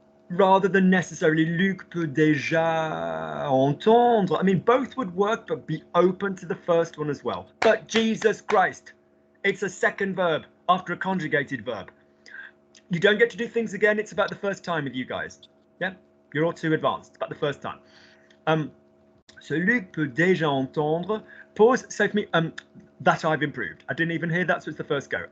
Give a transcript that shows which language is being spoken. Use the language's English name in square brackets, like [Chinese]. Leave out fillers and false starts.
[English] Rather than necessarily [French] Luc peut déjà entendre. [English] I mean, both would work, but be open to the first one as well. But Jesus Christ, it's a second verb after a conjugated verb. You don't get to do things again. It's about the first time with you guys. Yeah, you're all too advanced. It's about the first time. [French] So Luc peut déjà entendre. [English] Pause. Say for me, that I've improved. I didn't even hear that, so it's the first go.